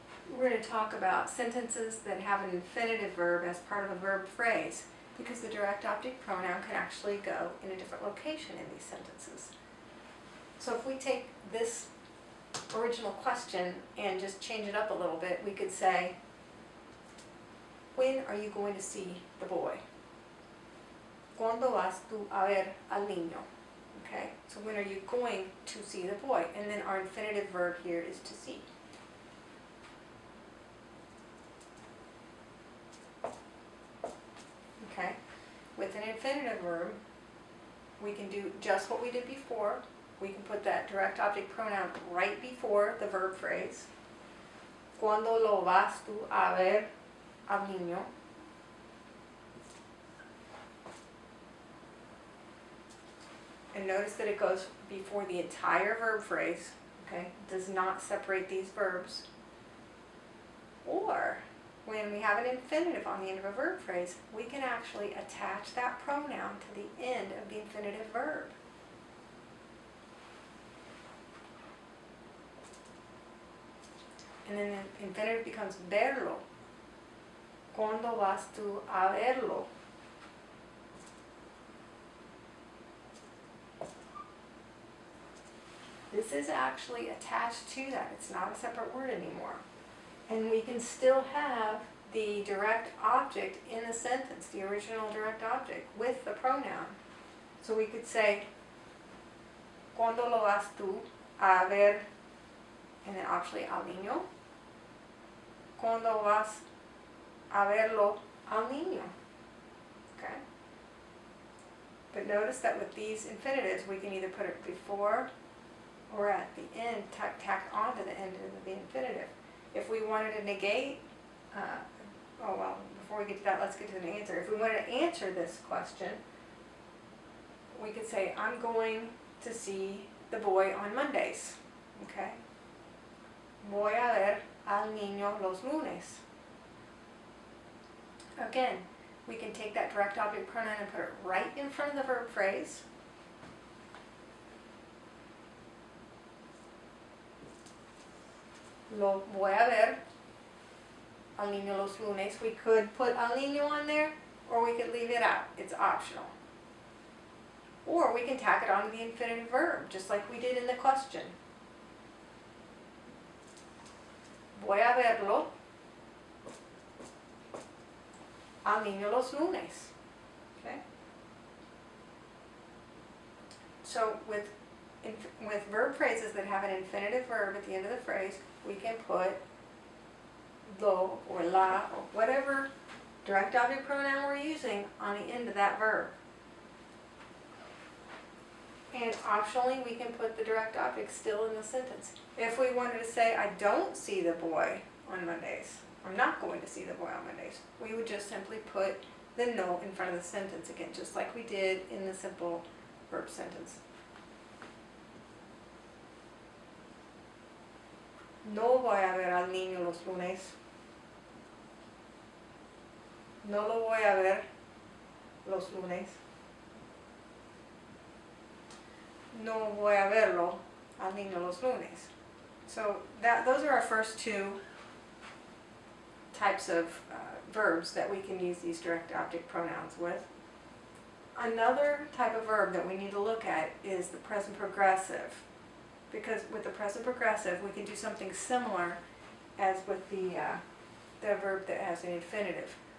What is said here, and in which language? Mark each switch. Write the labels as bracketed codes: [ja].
[en] We're going to talk about sentences that have an infinitive verb as part of a verb phrase, because the direct object pronoun can actually go in a different location in these sentences. So if we take this original question and just change it up a little bit, we could say, when are you going to see the boy? [es] ¿Cuándo vas tú a ver al niño? [en] Okay, so when are you going to see the boy? And then our infinitive verb here is to see. Okay, with an infinitive verb, we can do just what we did before. We can put that direct object pronoun right before the verb phrase. [es] ¿Cuándo lo vas tú a ver al niño? [en] And notice that it goes before the entire verb phrase, okay? Does not separate these verbs. Or, when we have an infinitive on the end of a verb phrase, we can actually attach that pronoun to the end of the infinitive verb. And then the infinitive becomes verlo. [es] ¿Cuándo vas tú a verlo? [en] This is actually attached to that. It's not a separate word anymore. And we can still have the direct object in the sentence, the original direct object, with the pronoun. So we could say, [es] ¿Cuándo lo vas tú a ver? [en] And then actually [es] al niño. ¿Cuándo vas a verlo al niño? [en] Okay. But notice that with these infinitives, we can either put it before or at the end, tack on to the end of the infinitive. If we wanted to negate, before we get to that, let's get to the answer. If we wanted to answer this question, we could say, I'm going to see the boy on Mondays. Okay? [es] Voy a ver al niño los lunes. [en] Again, we can take that direct object pronoun and put it right in front of the verb phrase. [es] Lo voy a ver al niño los lunes. [en] We could put al niño on there, or we could leave it out. It's optional. Or we can tack it onto the infinitive verb, just like we did in the question. [es] Voy a verlo al niño los lunes. [en] Okay? So with verb phrases that have an infinitive verb at the end of the phrase, we can put lo or la or whatever direct object pronoun we're using on the end of that verb. And optionally, we can put the direct object still in the sentence. If we wanted to say, I don't see the boy on Mondays, I'm not going to see the boy on Mondays, we would just simply put the no in front of the sentence again, just like we did in the simple verb sentence. [es] No voy a ver al niño los lunes. No lo voy a ver los lunes. No voy a verlo al niño los lunes. [en] So those are our first two types of verbs that we can use these direct object pronouns with. Another type of verb that we need to look at is the present progressive. Because with the present progressive, we can do something similar as with the verb that has an infinitive.